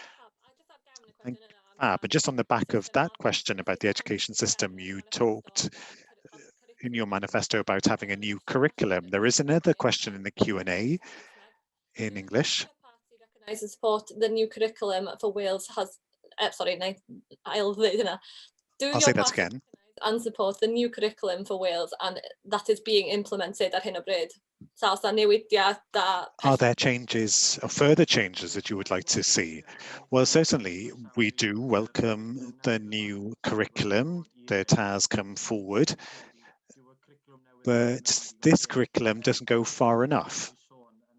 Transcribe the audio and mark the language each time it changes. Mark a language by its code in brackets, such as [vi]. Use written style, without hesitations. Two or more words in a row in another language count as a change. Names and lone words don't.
[en] But just on the back of that question about the education system, you talked in your manifesto about having a new curriculum. There is another question in the Q&A in English. And support the new curriculum for Wales has, I'll say that again. And support the new curriculum for Wales and that is being implemented [cy] ar hyn o bryd. [en] Are there changes or further changes that you would like to see? Well, certainly we do welcome the new curriculum that has come forward, but this curriculum doesn't go far enough.